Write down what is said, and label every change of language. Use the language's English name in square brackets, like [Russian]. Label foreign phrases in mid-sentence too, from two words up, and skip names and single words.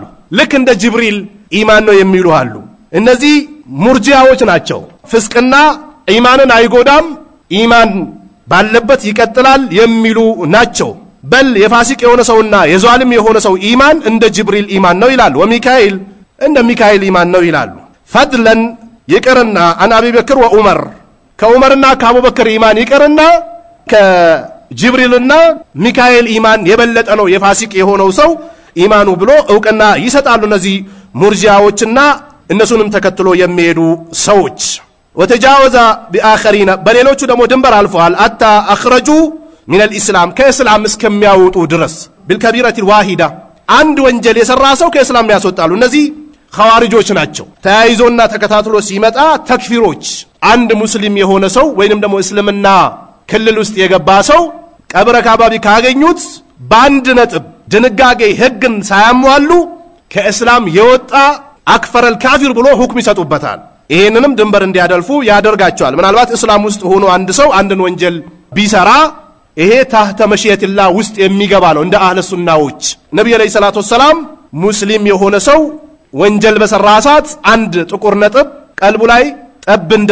[Amharic] ልክ እንደ ጅብሪል ኢማን ነው የሚሉ አሉ እነዚህ ሙርጂያዎች ናቸው ፍስቅና ኢማንን አይጎዳም ኢማን ባለበት ይቀጥላል የሚሉ ናቸው በል የፋሲቅ የሆነ ሰውና የዟልም የሆነ ሰው ኢማን እንደ ጅብሪል ኢማን ነው ይላሉ ወሚካኤል እንደ ሚካኤል ኢማን ነው ይላሉ ፈድለን ይቀርና [Arabic] عن أبي بكر وعمر [Amharic] ከዑመርና ከአቡበክር ኢማን ይቀርና ከጅብሪልና ሚካኤል ኢማን የበለጠ ነው የፋሲቅ የሆነው ሰው ኢማኑ ብሎ ዕውቅና ይሰጣሉ እነዚህ ሙርጂያዎችና እነሱንም ተከትሎ የሚሄዱ ሰዎች [Arabic] وتجاوز بآخرين [Amharic] በሌሎቹ ደግሞ ድንበር አልፈዋል [Arabic] አታ አخرجو من الاسلام [Amharic] ከእስላም እስከሚያወጡ ድረስ بالكبيرة الواحدة አንድ ወንጀል የሰራ ሰው ከእስላም ያስወጣሉ እነዚህ ኸዋሪጆች ናቸው ተያይዞና ተከታትሎ ሲመጣ ተክፊሮች አንድ ሙስሊም የሆነ ሰው ወይንም ደግሞ እስልምና ክልል ውስጥ የገባ ሰው ቀብረ ካባቢ ካገኙት ባንድ ነጥብ ድንጋጌ ህግን ሳያሟሉ ከእስላም የወጣ አክፈረል ካፊር ብሎ ሁክም ይሰጡበታል ይሄንንም ድንበር እንዲያደልፉ ያደርጋቸዋል ምናልባት እስላም ውስጥ ሆኖ አንድ ሰው አንድን ወንጀል ቢሰራ ይሄ [Arabic] تحت المشيئة [Amharic] ውስጥ የሚገባ ነው እንደ አህለ ሱናዎች ነብዩ [Arabic] عليه الصلاة والسلام [Amharic] ሙስሊም የሆነ ሰው ወንጀል በሰራ ሰዓት አንድ ጥቁር ነጥብ ቀልቡ ላይ ጠብ